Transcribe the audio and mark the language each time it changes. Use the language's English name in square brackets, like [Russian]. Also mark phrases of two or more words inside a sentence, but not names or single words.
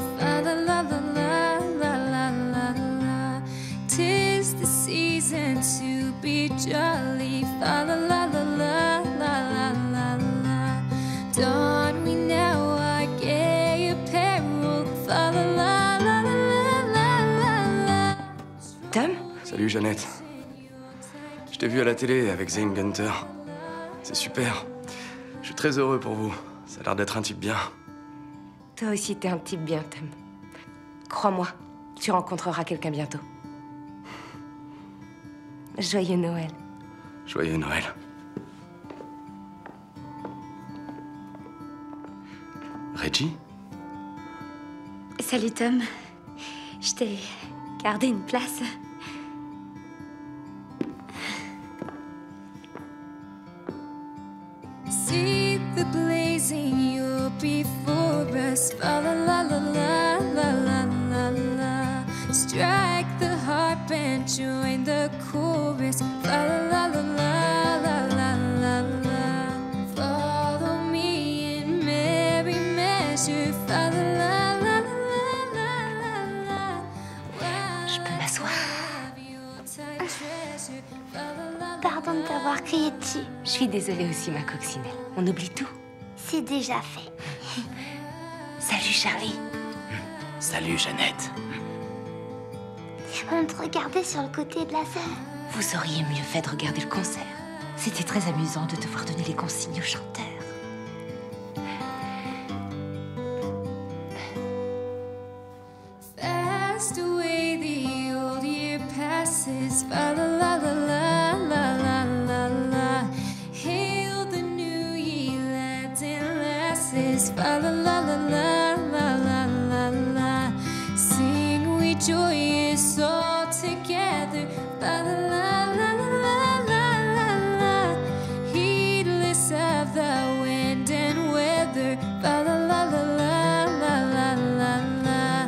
[English] Fa la la la la la la la la. 'Tis the season to be jolly. Fa la la la la la la la la. Don we now our gay apparel. Fa la la la la la la la. [French] Tom? Salut Jeannette. Je t'ai vu à la télé avec Zane Gunter. C'est super. Je suis très heureux pour vous. Ça a l'air d'être un type bien. Toi aussi, t'es un type bien, Tom. Crois-moi, tu rencontreras quelqu'un bientôt. Joyeux Noël. Joyeux Noël. Reggie? Salut Tom. Je t'ai gardé une place. [English] See the blazing you'll before us. Fa la la la la la la la la. Strike the harp and join the chorus. Fa la la la la la la la. Follow me in merry measure. Fa la la la la la la la. [French] Je peux m'asseoir? Pardon de t'avoir crié dessus. Je suis désolée aussi, ma coccinelle. On oublie tout. C'est déjà fait. Salut, Charlie. Salut, Jeannette. On te regardait sur le côté de la scène. Vous auriez mieux fait de regarder le concert. C'était très amusant de devoir donner les consignes aux chanteurs. [English] Fast away the old year passes. Fa la la la la la la la la. Hail the new year, lads and lasses. Fa la la la la la la la la. Sing we joyous all together. Fa la la la la la la la. Heedless of the wind and weather. Fa la la la la la la la la.